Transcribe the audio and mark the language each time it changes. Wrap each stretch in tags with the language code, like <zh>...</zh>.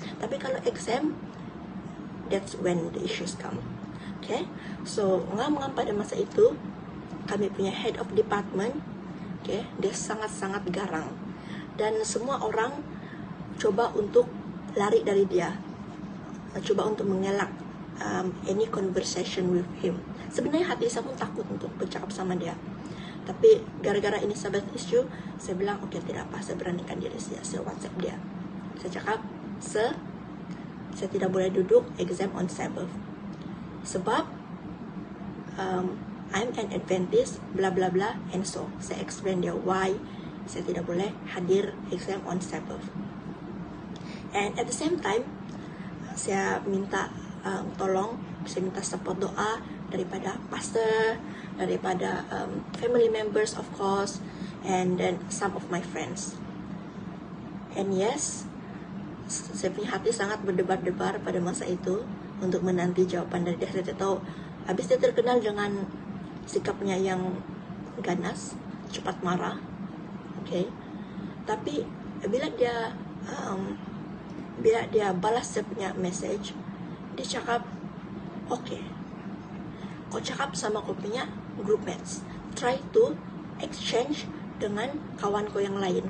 <ms>Tapi kalau</ms> <en>exam, that's when the issues come.</en> <ms>Okay, so ngam-ngam pada masa itu kami punya head of department, okay, dia sangat-sangat garang, dan semua orang coba untuk lari dari dia, coba untuk mengelak</ms> <en>any conversation with him.</en> <ms>Sebenarnya hati saya pun takut untuk bercakap sama dia, tapi gara-gara ini Sabbath issue, saya bilang okay, tidak apa, saya beranikan diri saya WhatsApp dia. Saya cakap, saya tidak boleh duduk exam on Sabbath sebab</ms> <en>I'm an Adventist,</en> <ms>bla bla bla,</ms> <en>and so</en> <ms>saya explain dia why saya tidak boleh hadir exam on Sabbath.</ms> <en>And at the same time,</en> <ms>saya minta tolong, saya minta support doa daripada pastor, daripada</ms> <en>family members of course, and then some of my friends.</en> <ms>And yes, saya punya hati sangat berdebar-debar pada masa itu untuk menanti jawaban dari dia. Saya tidak tahu, habis dia terkenal dengan sikapnya yang ganas, cepat marah, okay. Tapi bila dia balas saya punya message, dia cakap, okay, kau cakap sama kau punya group mates,</ms> <en>try to exchange</en> <ms>dengan kawan kau yang lain.</ms>